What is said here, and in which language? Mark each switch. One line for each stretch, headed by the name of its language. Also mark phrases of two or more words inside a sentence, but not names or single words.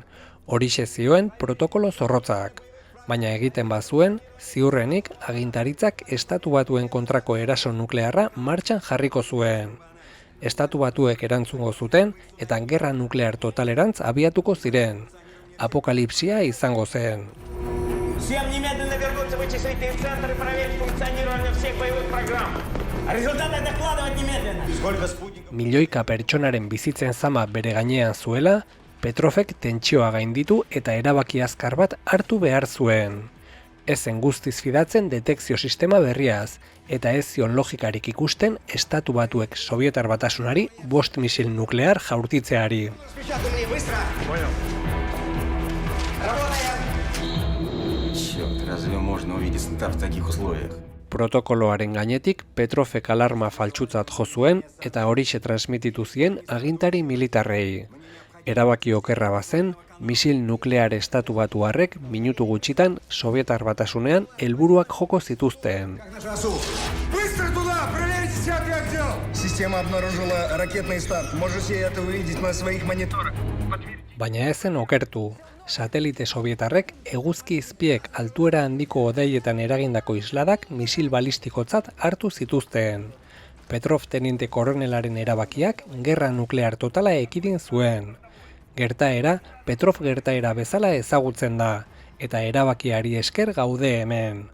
Basque: Horixe zioen protokolo zorrotzak. Baina egiten bazuen, ziurrenik agintaritzak Estatu Batuen kontrako eraso nuklearra martxan jarriko zuen. Estatu Batuek erantzungo zuten eta gerra nuklear totalerantz abiatuko ziren. Apokalipsia izango zen.
Russian: Всем немедленно вернуться в вычислительный центр и проверить функционирование всех боевых программ. Результаты докладывать немедленно. Сколько спутников?
Basque: Milioika pertsonaren bizitzen zama bere gainean zuela, Petrovek tentsioa gainditu eta erabaki azkar bat hartu behar zuen. Ezen guztiz fidatzen detekzio sistema berriaz, eta ez zion logikarik ikusten Estatu Batuek Sobietar Batasunari 5 misil nuklear jaurtitzeari.
Russian: Черт, разве можно увидеть стандарт в таких условиях?
Basque: Protokoloaren gainetik Petrovek alarma faltsutzat jo zuen eta horixe transmititu zien agintari militarrei. Erabaki okerra bazen, misil nuklear Estatu Batuarrek minutu gutxitan Sobietar Batasunean helburuak joko zituzten.
Russian: Быстро туда! Проверьте всякий отдел! Система обнаружила ракетный старт. Можете это увидеть на своих мониторах.
Basque: Baina ezen okertu. Satelite sobietarrek eguzki izpiek altuera handiko hodeietan eragindako isladak misil balistikotzat hartu zituzten. Petrov teniente koronelaren erabakiak gerra nuklear totala ekidin zuen. Gertaera, Petrov gertaera bezala ezagutzen da, eta erabakiari esker gaude hemen.